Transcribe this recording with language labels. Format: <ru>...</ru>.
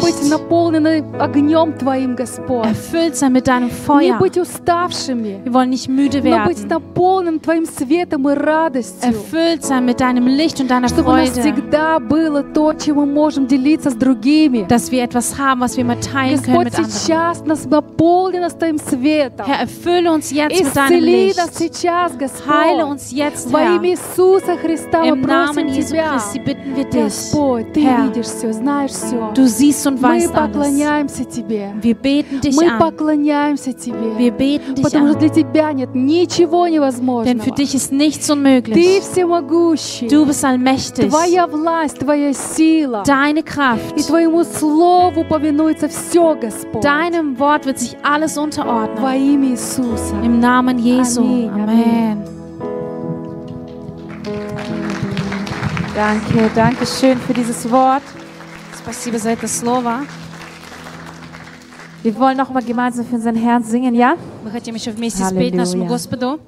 <ru>Быть наполнены огнем Твоим, Господь.</ru> <de>Erfüllt sein mit deinem Feuer.</de> <ru>Не быть уставшими.</ru> <de>Wir wollen nicht müde werden.</de> <ru>Но быть наполненным Твоим светом и радостью.</ru> <de>Erfüllt sein mit deinem Licht und deiner</de> <ru>Чтобы</ru> <de>Freude.</de> <ru>Чтобы у нас всегда было то, чем мы можем делиться с другими.</ru> <de>Dass wir etwas haben, was wir immer teilen</de> <ru>Господь</ru> <de>können mit anderen.</de> <ru>Господь сейчас нас наполни нас Твоим светом.</ru> <de>Herr, erfülle uns jetzt</de> <ru>Исцели</ru> <de>mit deinem Licht.</de> <ru>Нас сейчас, Господь.</ru> <de>Heile uns jetzt,</de> <ru>Во имя Иисуса Христа</ru> <de>Im</de> <ru>мы просим</ru> <de>Namen</de> <ru>Тебя.</ru> <de>Christi, bitten wir dich.</de> <ru>Господь, Ты</ru> <de>Herr,</de> <ru>видишь все, знаешь все.</ru> <de>Du siehst und weißt</de> <ru>мы поклоняемся</ru> <de>alles.</de> <ru>Тебе.</ru> <de>Wir beten dich</de> <ru>мы</ru> <de>an.</de> <ru>Поклоняемся Тебе.</ru> <de>Wir beten dich</de> <ru>потому</ru> <de>an.</de> <ru>Что для Тебя нет ничего невозможного.</ru> <de>Denn für dich ist nichts unmöglich.</de> <ru>Ты всемогущий.</ru> <de>Du bist allmächtig.</de> <ru>Твоя власть, Твоя сила.</ru> <de>Deine Kraft.</de> <ru>И Твоему Слову повинуется все, Господь.</ru> <de>Deinem Wort wird sich alles unterordnen. Im Namen Jesu. Amen. Danke, danke schön für dieses Wort.</de> <ru>Спасибо за это слово.</ru> <de>Wir wollen noch mal gemeinsam für unseren Herrn singen, ja?</de> <ru>Мы хотим еще вместе спеть нашему Господу.</ru>